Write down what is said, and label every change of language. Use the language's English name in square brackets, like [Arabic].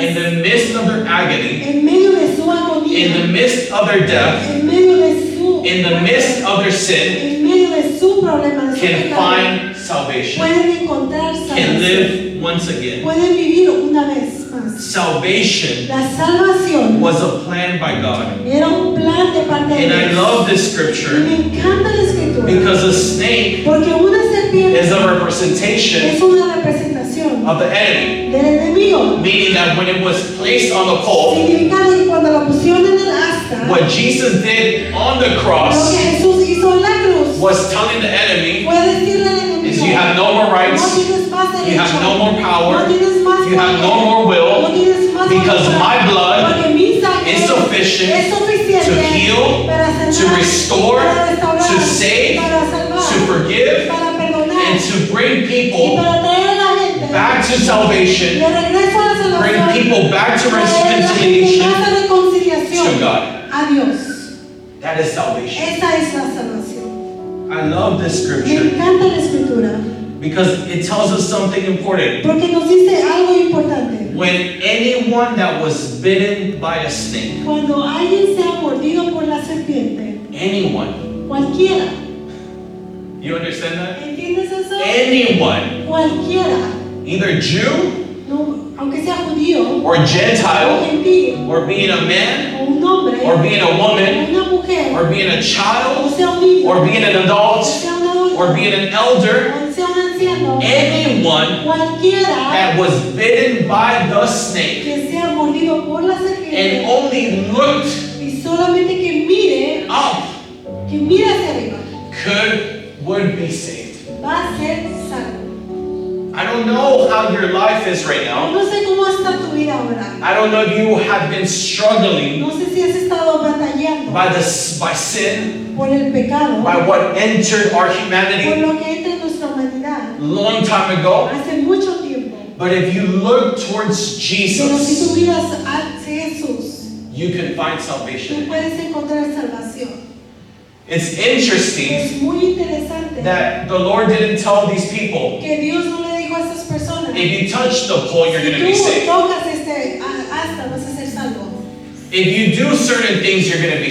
[English] in the midst of their agony, [Spanish] en medio de su agonía, [English] in the midst of their death, [Spanish] en medio de su [English] in the midst of their sin, [Spanish] en medio de su problema, de su [English] can [Spanish] pecado, [English] find salvation, [Spanish] pueden encontrar [English] can [Spanish] salvación, [English] live once again. [Spanish] pueden vivir una vez más. [English] salvation [Spanish] La salvación [English] was a plan by God. [Spanish] era un plan de parte de [English] And I [Spanish] Dios. [English] love this [Spanish] Y [English] scripture [Spanish] me encanta la escritura. [English] because a snake [Spanish] Porque una serpiente [English] is a representation [Spanish] es una representación [English] of the enemy. [Spanish] del enemigo. [English] Meaning that when it was placed on the pole, [Spanish] Significa que cuando la pusieron en el asta, [English] what Jesus did on the [Spanish] lo que [English] cross [Spanish] Jesús hizo en la cruz [English] was telling the enemy, [Spanish] fue decirle al enemigo, [English] is you have no more [Spanish] no [English] rights, [Spanish] tienes más derecho, [English] you have no more power, [Spanish] no tienes más [English] you have no [Spanish] poder, [English] more [Spanish] no [English] will, [Spanish] tienes más [English] because [Spanish] voluntad, [English] my blood [Spanish] porque mi sangre [English] is sufficient [Spanish] es suficiente [English] to heal, [Spanish] para sanar, [English] to restore, [Spanish] para restaurar, [English] to save, [Spanish] para salvar, [English] to forgive, [Spanish] para perdonar, [English] and to bring [Spanish] y [English] people [Spanish] para traer a la gente [English] back to [Spanish] de [English] salvation, [Spanish] regreso a la [English] bring [Spanish] salvación, [English] people back to [Spanish] traer a la gente [English] reconciliation [Spanish] más a reconciliación [English] to God. [Spanish] a Dios. [English] That is salvation. [Spanish] Esa es la salvación. [English] I love this [Spanish] Me [English] scripture [Spanish] encanta la escritura [English] because it tells us something important. [Spanish] porque nos dice algo importante. [English] When anyone that was bitten by a snake, [Spanish] Cuando alguien sea mordido por la serpiente, [English] anyone, [Spanish] cualquiera, [English] you understand that? [Spanish] ¿entiendes eso? [English] Anyone, [Spanish] Cualquiera, [English] either Jew [Spanish] no, aunque sea judío, [English] or [Spanish] o [English] Gentile, [Spanish] gentil, [English] or being a man, [Spanish] o un hombre, [English] or being a [Spanish] o [English] woman, [Spanish] una mujer, [English] or being a [Spanish] o [English] child, [Spanish] sea un niño, [English] or being an [Spanish] o [English] adult, [Spanish] sea un adulto, [English] or being an elder, [Spanish] o sea un anciano, [English] anyone [Spanish] cualquiera [English] that was bitten by the snake [Spanish] que sea mordido por la [English] and [Spanish] serpiente [English] only looked [Spanish] y solamente que mire hacia arriba, [English] would be saved. [Spanish] va a ser salvo. [English] I don't know how your life is right now. [Spanish] No sé cómo está tu vida ahora. [English] I don't know if you have been struggling [Spanish] No sé si has estado batallando [English] by sin, [Spanish] por el pecado, [English] by what entered our [Spanish] por [English] humanity [Spanish] lo que entra en nuestra humanidad [English] long time ago. [Spanish] hace mucho tiempo. [English] But if you look towards [Spanish] Pero si tú [English] Jesus, [Spanish] miras hacia Jesús, [English] you can find [Spanish] tú [English] salvation. [Spanish] puedes encontrar salvación. [English] It's interesting [Spanish] Es muy interesante [English] that the Lord didn't tell these people, [Spanish] que Dios no le dijo a esas personas, [English] if you touch the pole, you're going to be [Spanish] si tú [English] saved. [Spanish] tocas asta vas a ser salvo. [English] If you do certain things, you're going to be